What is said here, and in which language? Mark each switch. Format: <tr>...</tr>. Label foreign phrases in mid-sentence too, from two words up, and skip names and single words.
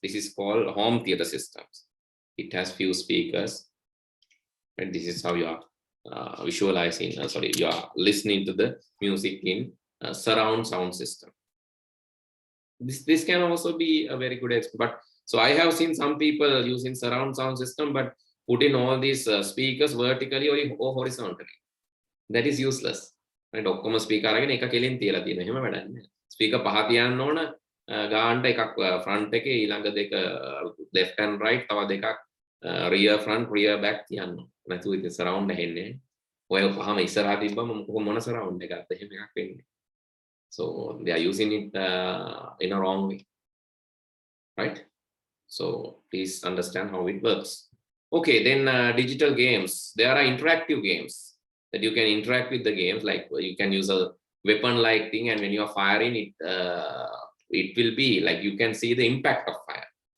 <en>This is called home theater systems. It has few speakers, and this is how you are visualizing, you are listening to the music in surround sound system. This can also be a very good but so I have seen some people using surround sound system, but putting all these speakers vertically or horizontally. That is useless. Right?</en> <si>ඔක්කොම speaker අරගෙන එක කෙලින් තියලා තියෙනවා. එහෙම වැඩක් නෑ. Speaker පහ තියන්න ඕන ගානට එකක් front එකේ ඊළඟ දෙක</si> <en>left and right</en> <si>තව දෙකක්</si> <en>rear front rear back</en> <si>තියන්න ඕන. නැතුව ඉතින් surround ඇහෙන්නේ. ඔය පහම ඉස්සරහා තිබ්බම මොන surround එකක්ද එහෙම එකක් වෙන්නේ.</si> <en>So they are using it in a wrong way. Right? So please understand how it works. Okay, then digital games. There are interactive games that you can interact with the games, like you can use a weapon-like thing, and when you are firing it, it will be like you can see the impact of fire.</en>